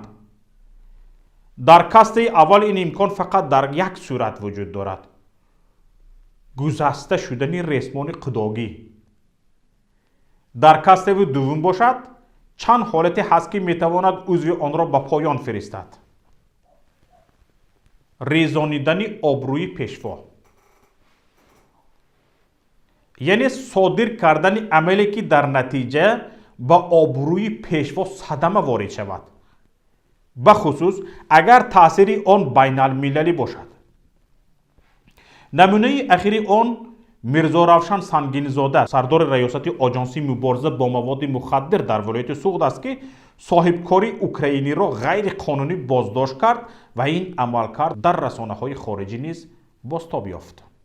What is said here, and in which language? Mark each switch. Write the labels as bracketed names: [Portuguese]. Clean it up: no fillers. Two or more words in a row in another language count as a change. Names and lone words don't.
[Tajik] дар кастаи аввал ин имкон фақат дар як сурат вуҷуд дорад: гузашта шудани ресмони қудогӣ. дар кастаи дуввум бошад, чанд ҳолате ҳаст ки метавонад узви онро ба поён фиристад. резонидани обрӯи пешво. یعنی صادر کردن عملی که در نتیجه با آبروی پیشوا صدمه وارد شود، بخصوص اگر تاثیر آن بین المللی باشد. نمونه اخیر آن میرزا روشن سنگین‌زاده سردار ریاست آژانسی مبارزه با مواد مخدر در ولایت سوغد است که صاحبکاری اوکراینی را غیر قانونی بازداشت کرد و این عملکرد در رسانه‌های خارجی نیز بازتاب یافت.